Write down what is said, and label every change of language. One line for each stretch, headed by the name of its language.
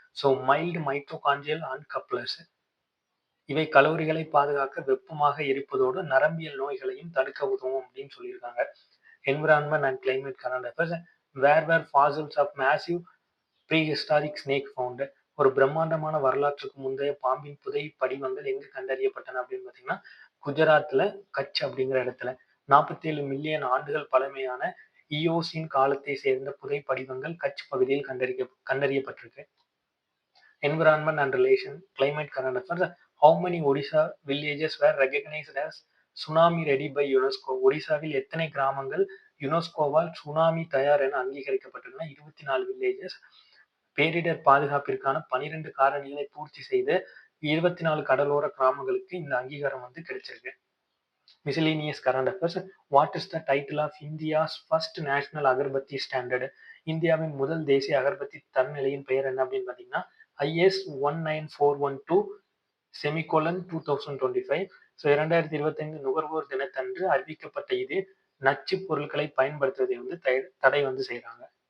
Tamil: Mild mitochondrial அன்கப்ளர்ஸ். இவை கலோரிகளை பாதுகாக்க வெப்பமாக எரிப்பதோடு நரம்பியல் நோய்களையும் தடுக்க உதவும் அப்படின்னு சொல்லியிருக்காங்க.
English: Environment and Climate Current Affairs. Where were fossils of massive prehistoric snake found?
Tamil: ஒரு பிரம்மாண்டமான வரலாற்றுக்கு முந்தைய பாம்பின் புதை படிவங்கள் எங்கு கண்டறியப்பட்டன அப்படின்னு பாத்தீங்கன்னா குஜராத்ல கட்ச் அப்படிங்கிற இடத்துல. 47 மில்லியன் ஆண்டுகள் பழமையான இயோசின் காலத்தை சேர்ந்த புதை படிவங்கள் கட்ச் பகுதியில் கண்டறியப்பட்டிருக்கு.
English: Environment and Relation Climate Current Affairs. How many Odisha villages were recognized as tsunami ready by UNESCO?
Tamil: ஒடிசாவில் எத்தனை கிராமங்கள் யுனெஸ்கோவால் சுனாமி தயார் என அங்கீகரிக்கப்பட்டுள்ளன?
English: 24 villages.
Tamil: பேரிடர் பாதுகாப்பிற்கான 12 காரணிகளை பூர்த்தி செய்த 24 கடலோர கிராமங்களுக்கு இந்த அங்கீகாரம் வந்து கிடைச்சிருக்கு.
English: Miscellaneous Current Affairs. What is the title of India's first national agarbatti standard?
Tamil: இந்தியாவின் முதல் தேசிய அகர்பத்தி தரநிலையின் பெயர் என்ன அப்படின்னு பாத்தீங்கன்னா IS 19412/2025. 2025 நுகர்வோர் தினத்தன்று அறிவிக்கப்பட்ட இது நச்சு பொருட்களை பயன்படுத்துவதை வந்து தடை வந்து செய்யறாங்க.